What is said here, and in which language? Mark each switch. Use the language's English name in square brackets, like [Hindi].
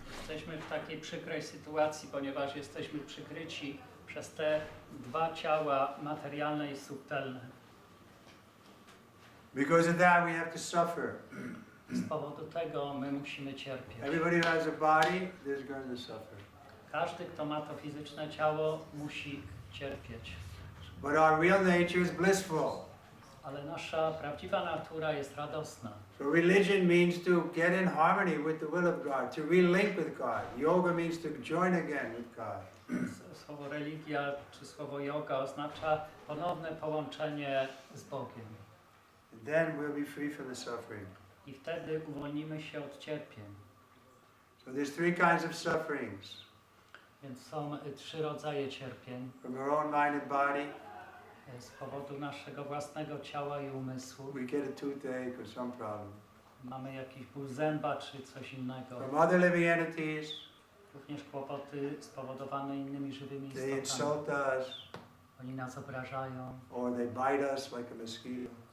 [Polish] Jesteśmy w takiej przykrej sytuacji, ponieważ jesteśmy przykryci przez te dwa ciała, materialne i subtelne. [English] Because of that we have to suffer. [Polish] Z powodu tego my musimy cierpieć. [English] Everybody who has a body is going to suffer. [Polish] Każdy, kto ma to fizyczne ciało, musi cierpieć. [English] But our real nature is blissful. [Polish] Ale nasza prawdziwa natura jest radosna. [English] So religion means to get in harmony with the will of God, to relink with God. Yoga means to join again with God. [Polish] Słowo religia czy słowo yoga oznacza ponowne połączenie z Bogiem. [English] And then we'll be free from the suffering. [Polish] I wtedy uwolnimy się od cierpień. [English] So there's three kinds of sufferings. [Polish] Więc są trzy rodzaje cierpień. [English] From our own mind and body. [Polish] Z powodu naszego własnego ciała i umysłu. [English] We get a toothache or some problem. [Polish] Mamy jakiś ból zęba czy coś innego. [English] From other living entities. [Polish] Również kłopoty spowodowane innymi żywymi [English] They insult us. [Polish] Oni nas obrażają. [English] Or they bite us like a mosquito.